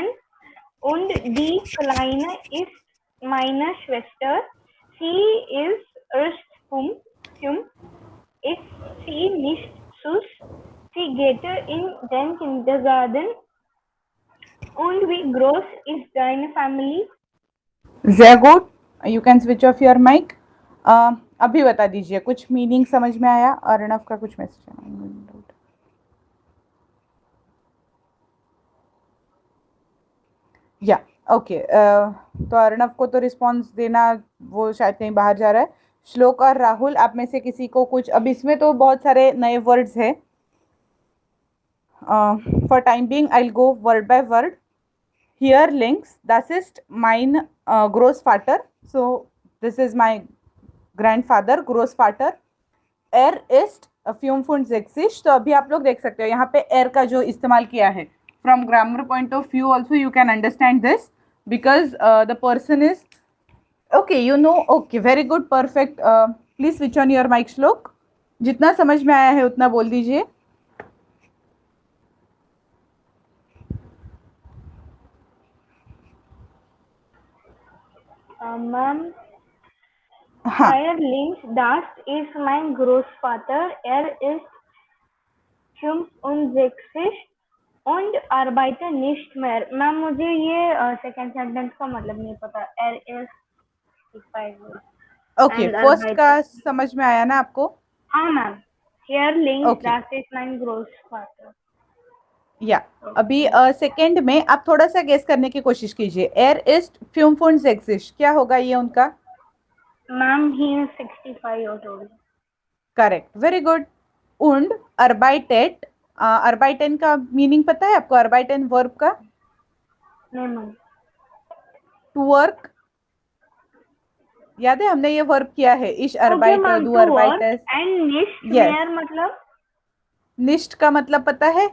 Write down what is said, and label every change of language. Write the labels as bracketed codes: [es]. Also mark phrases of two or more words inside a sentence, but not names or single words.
[de] Und die Kleine ist meine Schwester. Sie ist erst 5. Ist sie nicht süß? Sie geht in den Kindergarten. Und wie groß ist deine Family? Sehr good. [en] You can switch off your mic. [hi] अभी बता दीजिए, कुछ मीनिंग समझ में आया? अर्णव का कुछ मैसेज है. या ओके, तो अर्णव को तो रिस्पॉन्स देना, वो शायद कहीं बाहर जा रहा है. श्लोक और राहुल, आप में से किसी को कुछ, अब इसमें तो बहुत सारे नए वर्ड्स हैं. [en] for time being I will go word by word. [de] Hier links, das ist mein Großvater. [en] So, this is my grandfather, [de] Großvater. Er ist 65. [hi] तो अभी आप लोग देख सकते हो यहाँ पे er का जो इस्तेमाल किया है. [en] From grammar point of view also you can understand this because the person is okay, you know, okay, very good, perfect. Please switch on your mic, श्लोक. [hi] जितना समझ में आया है उतना बोल दीजिए. [en] Ma'am, [de] hier links, das ist mein Großvater. Er ist 65 und arbeitet nicht mehr. [hi] मैम मुझे ये [en] second sentence [hi] का मतलब नहीं पता. [de] Er ist 65. [hi] ओके, फर्स्ट का समझ में आया ना आपको? हाँ मैम. [de] Here links, das ist mein Großvater. [hi] या अभी सेकंड में आप थोड़ा सा गेस करने की कोशिश कीजिए. [de] er ist 65. [hi] क्या होगा ये उनका? [en] ma'am he is 65 years old. correct, very good. [de] und arbeitet, [hi] अर्बाइटन का मीनिंग पता है आपको? अर्बाइटन वर्ब का? नहीं मैम. [en] to work, [hi] याद है हमने ये वर्ब किया है. [de] ich arbeite, du arbeitest. [hi] एंड [de] nicht mehr [hi] मतलब? निस्ट का मतलब पता है?